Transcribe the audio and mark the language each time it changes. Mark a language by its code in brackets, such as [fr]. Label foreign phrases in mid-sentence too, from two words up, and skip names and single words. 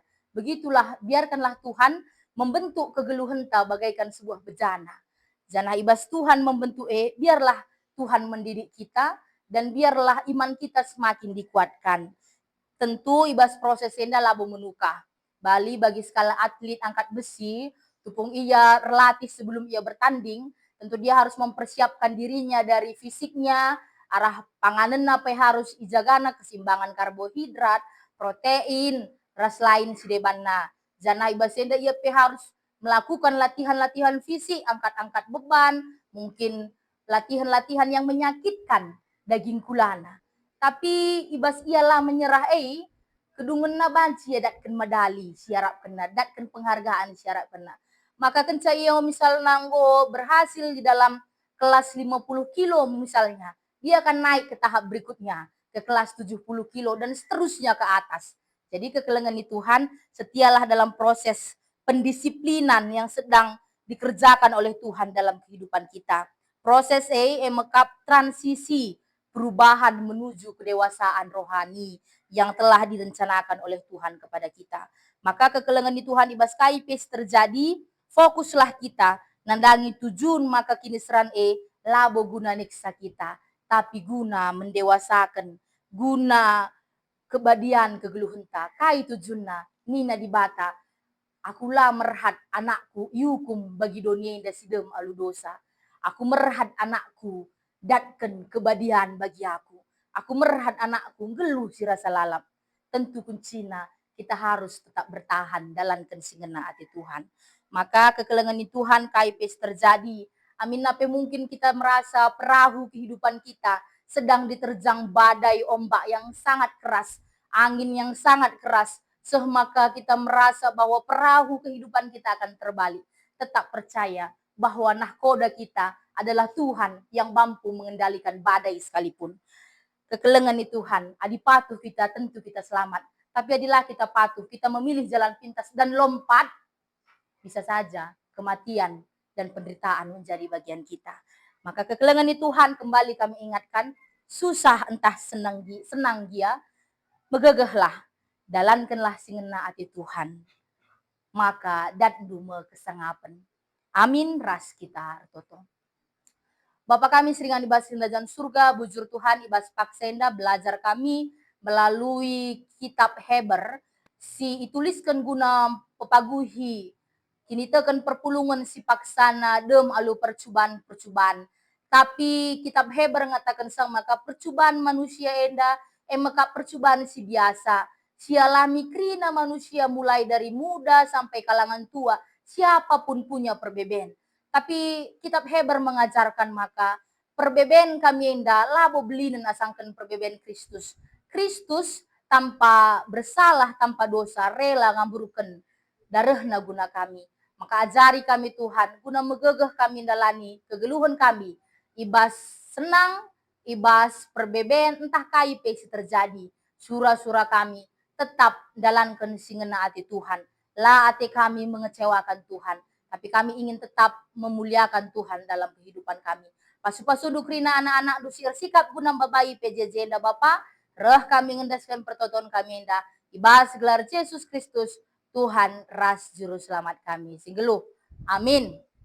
[id] Begitulah, biarkanlah Tuhan membentuk kegeluhenta bagaikan sebuah bejana. [btx] Jana ibas [id] Tuhan membentuk biarlah Tuhan mendidik kita dan biarlah iman kita semakin dikuatkan. [btx] Tentu ibas proses enda labo menukah. [id] Bali bagi skala atlet angkat besi, tupung ia relatih sebelum ia bertanding, tentu dia harus mempersiapkan dirinya dari fisiknya, [btx] arah panganan [id] apa yang harus ijagana, keseimbangan karbohidrat, protein, [btx] ras lain sidebanna. Jana ibas enda [id] ia harus melakukan latihan-latihan fisik, angkat-angkat beban, mungkin latihan-latihan yang menyakitkan [btx] daging kulana. Tapi ibas [id] ialah menyerah [btx] kedungen na banci ya datkan medali siarap kena, datkan penghargaan siarap kena. [id] Maka kenca ia misal nanggo berhasil di dalam kelas 50 kilo misalnya, dia akan naik ke tahap berikutnya, ke kelas 70 kilo dan seterusnya ke atas. Jadi kekelengan di Tuhan, setialah dalam proses pendisiplinan yang sedang dikerjakan oleh Tuhan dalam kehidupan kita. Proses mekap transisi perubahan menuju kedewasaan rohani yang telah direncanakan oleh Tuhan kepada kita. [btx] Maka kekelengan di Tuhan ibas kaipes terjadi, [id] fokuslah kita [btx] nandangi tujuan maka kini seran labo guna niksa kita, tapi guna mendewasakan, guna kebadian kegeluhenta, kai tujuanna, nina dibata, akulah merhat anakku yukum bagi dunia indah sidem alu dosa. Aku merhat anakku datkan kebadian bagi aku. Aku merhat anakku geluh si rasa lalap. [id] Tentu kuncina kita harus tetap bertahan dalam kensingena hati Tuhan. [btx] Maka kekelengan di Tuhan kaipes terjadi. [id] Amin apa mungkin kita merasa perahu kehidupan kita sedang diterjang badai ombak yang sangat keras, angin yang sangat keras, maka kita merasa bahwa perahu kehidupan kita akan terbalik. Tetap percaya bahwa nahkoda kita adalah Tuhan yang mampu mengendalikan badai sekalipun. [btx] Kekelengan di Tuhan, adi patuh kita tentu kita selamat. [id] Tapi adilah kita patuh, kita memilih jalan pintas dan lompat, bisa saja kematian dan penderitaan menjadi bagian kita. Maka kekelengan di Tuhan kembali kami ingatkan, susah entah senang dia, [btx] megegehlah, dalankanlah singena ati Tuhan. Maka datdu me kesangapen. Amin ras kita toto. Bapak kami seringan ibas kerajaan surga, bujur Tuhan ibas paksenda belajar kami melalui kitab Heber si ituliskan guna pepaguhi kini tekan perpulungan si paksana dem alu percubaan-percubaan. Tapi kitab Heber ngatakan sang maka percubaan manusia enda maka percubaan si biasa. Si alami krina manusia mulai dari muda sampai kalangan tua. [id] Siapapun punya perbedaan. Tapi kitab Heber mengajarkan maka perbedaan kami [btx] enda labo belinen asangkan [id] perbedaan Kristus. Kristus tanpa bersalah, tanpa dosa, rela [btx] ngaburukan darahna guna [id] kami. [btx] Maka ajari kami Tuhan, guna megegeh kami dalani kegeluhan kami. Ibas senang, ibas perbeben, entah kai pesi terjadi. Surah-surah kami tetap dalankan singena hati Tuhan. [id] La hati kami mengecewakan Tuhan. Tapi kami ingin tetap memuliakan Tuhan dalam kehidupan kami. [btx] Pasu-pasu dukrina anak-anak dusir sikap guna babai PJJ enda Bapa. Reh kami ngendaskan pertonton kami enda. Ibas gelar Yesus Kristus Tuhan ras juru selamat kami. Singgeluh. Amin.